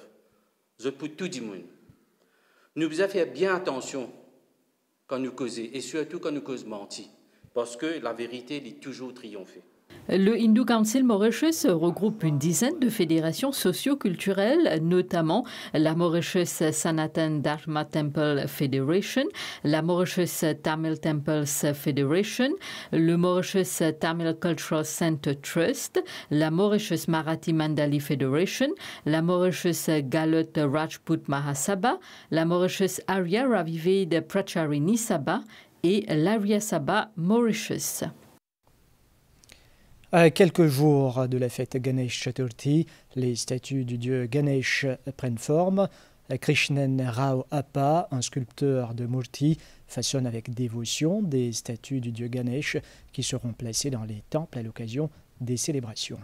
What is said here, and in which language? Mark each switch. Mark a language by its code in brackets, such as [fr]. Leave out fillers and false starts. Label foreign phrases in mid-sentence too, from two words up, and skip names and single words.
[fr] Je pour tout le monde. Nous devons faire bien attention quand nous causons et surtout quand nous causons menti, parce que la vérité est toujours triomphée. Le Hindu Council Mauritius regroupe une dizaine de fédérations socio-culturelles, notamment la Mauritius Sanatan Dharma Temple Federation, la Mauritius Tamil Temples Federation, le Mauritius Tamil Cultural Center Trust, la Mauritius Marathi Mandali Federation, la Mauritius Galut Rajput Mahasabha, la Mauritius Arya Ravived Pracharini Sabha et l'Arya Sabha Mauritius. À quelques jours de la fête Ganesh Chaturthi, les statues du dieu Ganesh prennent forme. Krishnan Rao Appa, un sculpteur de Murti, façonne avec dévotion des statues du dieu Ganesh qui seront placées dans les temples à l'occasion des célébrations.